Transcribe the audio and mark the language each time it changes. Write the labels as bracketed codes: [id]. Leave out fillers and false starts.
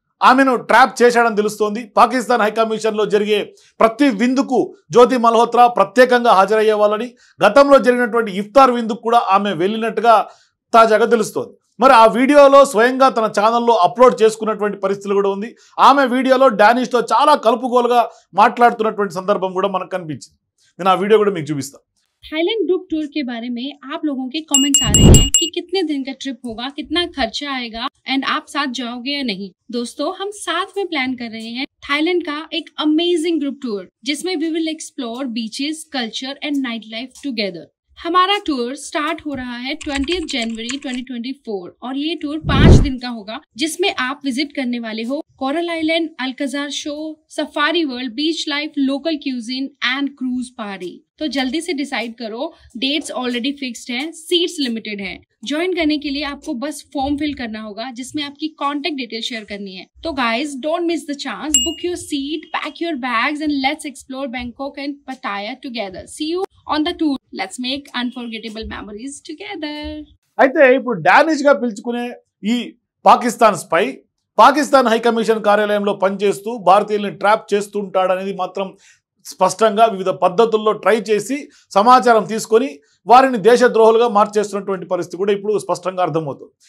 [te] ఆమెను ట్రాప్ చేశాడని తెలుస్తోంది. పాకిస్తాన్ హైకమిషన్లో జరిగే ప్రతి విందుకు జ్యోతి మల్హోత్రా ప్రత్యేకంగా హాజరయ్యే వాళ్ళని, గతంలో జరిగినటువంటి ఇఫ్తార్ విందుకు కూడా ఆమె వెళ్ళినట్టుగా తాజాగా తెలుస్తోంది. మరి ఆ వీడియోలో స్వయంగా తన ఛానల్లో అప్లోడ్ చేసుకున్నటువంటి పరిస్థితులు కూడా ఉంది. ఆమె వీడియోలో డానిష్తో చాలా కలుపుగోలుగా మాట్లాడుతున్నటువంటి సందర్భం కూడా మనకు కనిపించింది. నేను ఆ వీడియో కూడా మీకు చూపిస్తాను. [hi] थाईलैंड ग्रुप टूर के बारे में आप लोगों के कमेंट्स आ रहे हैं कि कितने दिन का ट्रिप होगा, कितना खर्चा आएगा एंड आप साथ जाओगे या नहीं। दोस्तों, हम साथ में प्लान कर रहे हैं थाईलैंड का एक अमेजिंग ग्रुप टूर जिसमें [en] We will explore beaches, culture and night life together. [hi] हमारा टूर स्टार्ट हो रहा है 20 जनवरी 2024 और ये टूर 5 दिन का होगा जिसमें आप विजिट करने वाले हो coral island, Alcazar show, safari world, beach life, local cuisine and cruise party. तो जल्दी से डिसाइड करो, [en] dates already fixed [hi] हैं, सीट्स लिमिटेड हैं। ज्वाइन करने के लिए आपको बस फॉर्म फिल करना होगा जिसमें आपकी कॉन्टेक्ट डिटेल शेयर करनी है। [en] तो guys, don't miss the chance, book your seat, pack your bags and let's explore Bangkok and Pattaya together. See you on the tour, let's make unforgettable memories together. [te] అయితే ఇప్పుడు డానిష్ గా పిలుచుకునే ఈ Pakistan spy Pakistan high commission కార్యాలయంలో పనిచేస్తూ భారతీయుల్ని ట్రాప్ చేస్తుంటాడనేది మాత్రం స్పష్టంగా వివిధ పద్ధతుల్లో ట్రై చేసి సమాచారం తీసుకొని వారిని దేశద్రోహులుగా మార్చేస్తున్నటువంటి పరిస్థితి కూడా ఇప్పుడు స్పష్టంగా అర్థమవుతుంది.